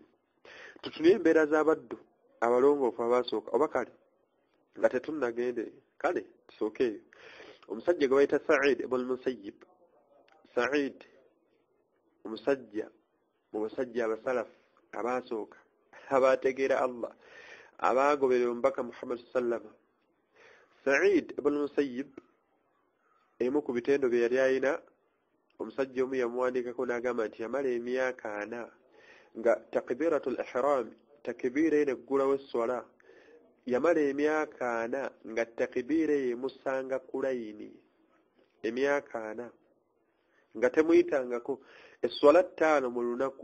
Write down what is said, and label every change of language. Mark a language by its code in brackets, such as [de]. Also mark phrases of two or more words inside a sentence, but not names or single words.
[lg] Tutunye embeera z'abaddu abalongoofu abaasooka, oba kale nga tetunnagende, kale tusookeeyo. Omusajja gwe bayita Sa'id ibn Musayyib, Sa'id omusajja mu basajja abasalafu abaasooka abaategeera Allah, abaagoberera omubaka Muhammad sallama. Sa'id ibn Musayyib emu ku bitendo bye yali ayina omusajja omu yamuwandiikako n'agamba nti yamala emyaka 4 nga [ar] تكبيرة الإحرام [lg] takbira ene eggulawo esswala yamala emyaka 4 nga takbira emusanga ku layini emyaka 4 nga temuyitangako esswala 5 mu lunaku